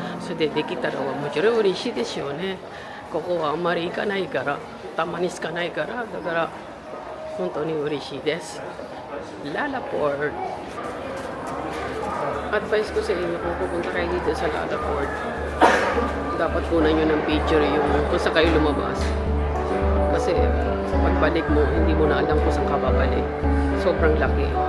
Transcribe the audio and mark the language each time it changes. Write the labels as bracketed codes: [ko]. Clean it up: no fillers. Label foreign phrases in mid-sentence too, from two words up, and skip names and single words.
[ja] スでできたらもちろん嬉しいですよね。ここはあんまり行かないから、たまにしかないから、だから本当に嬉しいです。Lalaport. [tl] Advice ko sa inyo kung pupunta kayo dito sa Lalaport, dapat kunan nyo ng picture yung kung saan kayo lumabas. Kasi pagbalik mo, hindi mo na alam kung saan ka babalik. Sobrang laki.